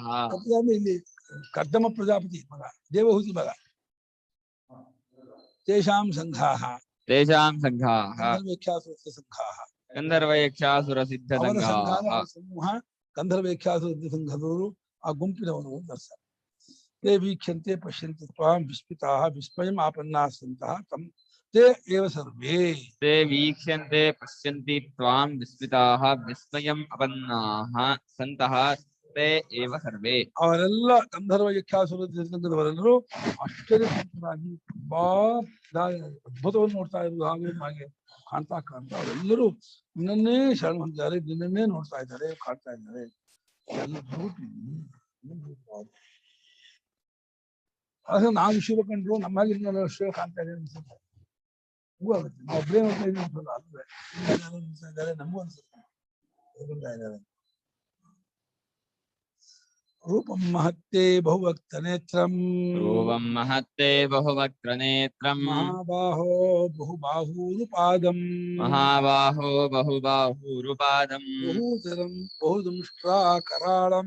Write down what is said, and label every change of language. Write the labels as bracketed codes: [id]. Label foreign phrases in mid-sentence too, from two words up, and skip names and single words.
[kn] ಕಪಿಲ ಅಂದ್ರೆ ಇಲ್ಲಿ ಕರ್ದಮ ಪ್ರಜಾಪತಿ ಮಗ, ದೇವಹೂತಿ ಮಗ. [sa] ತೇಷಾಂ ಸಂಘಾಹ ತೇಷಾಂ ಸಂಘಾಹ ಗಂಧರ್ವೇಖ್ಯಾಸುರ ಸಂಘಾಹ. ಗಂಧರ್ವ ಯಕ್ಷಾಸುರ ಸಿದ್ಧ [kn] ಅವರ ಸಂಘ [sa] ಸಂಘಾಹ. [kn] ಸಮೂಹ ಗಂಧರ್ವೇಖ್ಯಾಸುರ ಸಂಘದವರು, ಆ ಗುಂಪಿನವರು ಅಂತ ಅರ್ಥ. [sa] ತೇ ವೀಕ್ಷಂತೆ ಪಶ್ಯಂತೆ ತ್ವಾಂ ವಿಸ್ಮಿತಾಃ ವಿಸ್ಮಯಂ ಆಪನ್ನಾಃ ಸಂತಃ ತಂ ತೇ ಏವ ಸರ್ವೇ. ತೇ ವೀಕ್ಷ್ಯಂತೆ ಪಶ್ಯಂತಿ ತ್ವಾಂ ವಿಸ್ಮಿತಾಃ ವಿಸ್ಮಯಂ ಅಪನ್ನಾಃ ಸಂತಃ ತೇ ಏವ ಸರ್ವೇ. [kn] ಅವರೆಲ್ಲ ಗಂಧರ್ವ ಯಕ್ಷಾಸುರ ಸಂಘದವರೆಲ್ಲರೂ ಆಶ್ಚರ್ಯಚಕಿತರಾಗಿ ತುಂಬಾ ಅದ್ಭುತವನ್ನು ನೋಡ್ತಾ ಇದ್ರು. ಹಾಗೆ ಕಾಣ್ತಾ ಅವರೆಲ್ಲರೂ ನಿನ್ನನ್ನೇ ಶರಣ ಹೊಂದಿದ್ದಾರೆ, ನಿನ್ನನ್ನೇ ನೋಡ್ತಾ ಇದ್ದಾರೆ, ಕಾಣ್ತಾ ಇದ್ದಾರೆ. ಆದ್ರೆ ನಾವು ಶಿವ ಕಂಡ್ರು ನಮ್ಮಾಗಿ ಶಿವ ಕಾಣ್ತಾ ಇದೆ ಅನ್ಸುತ್ತೆ. ಹೂ ಆಗುತ್ತೆ. ನಾವು ಒಬ್ಬರೇ ನೋಡ್ತಾ ಇದೀವಿ ಅನ್ಸಲ್ಲ, ಅಲ್ವೇ ಅನಿಸ್ತಾ ಇದ್ದಾರೆ, ನಮಗೂ ಅನ್ಸುತ್ತೆ ಇದ್ದಾರೆ. [sa] ರೂಪಂ ಮಹತ್ತೇ ಬಹುವಕ್ತ ನೇತ್ರಂ ರೂಪಂ ಮಹತ್ತೇ ಬಹುವಕ್ತ್ರ ನೇತ್ರಂ ಮಹಾಬಾಹೋ ಬಹುಬಾಹೂರುಪಾದಂ ಮಹಾಬಾಹೋ ಬಹುಬಾಹೂರುಪಾದಂ ಬಹೂದರಂ ಬಹುದಂಷ್ಟ್ರಾಕರಾಳಂ